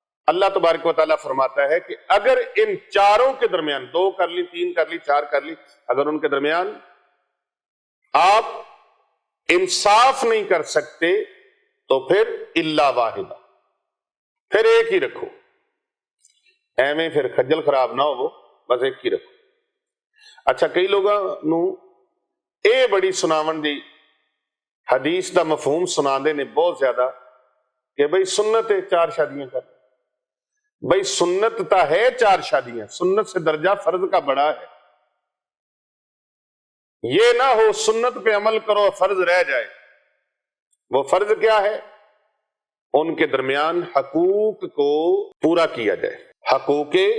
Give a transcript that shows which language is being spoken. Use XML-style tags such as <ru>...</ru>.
<ur>اللہ تبارک و تعالیٰ فرماتا ہے کہ اگر ان چاروں کے درمیان، 2 کر لی، 3 کر لی، 4 کر لی، اگر ان کے درمیان آپ انصاف نہیں کر سکتے تو پھر الا واحدہ، پھر ایک ہی رکھو. ایویں پھر خجل خراب نہ ہو، بس ایک ہی رکھو.</ur> <pa>اچھا کئی لوگاں نو اے بڑی سناون دی حدیث دا مفہوم سنا دے نے بہت زیادہ کہ بھئی سنت ہے 4 شادیاں کر.</pa> <ur>بھئی سنت تا ہے 4 شادیاں، سنت سے درجہ فرض کا بڑا ہے. یہ نہ ہو سنت پہ عمل کرو فرض رہ جائے. وہ فرض کیا ہے؟ ان کے درمیان حقوق کو پورا کیا جائے. حقوق</ur>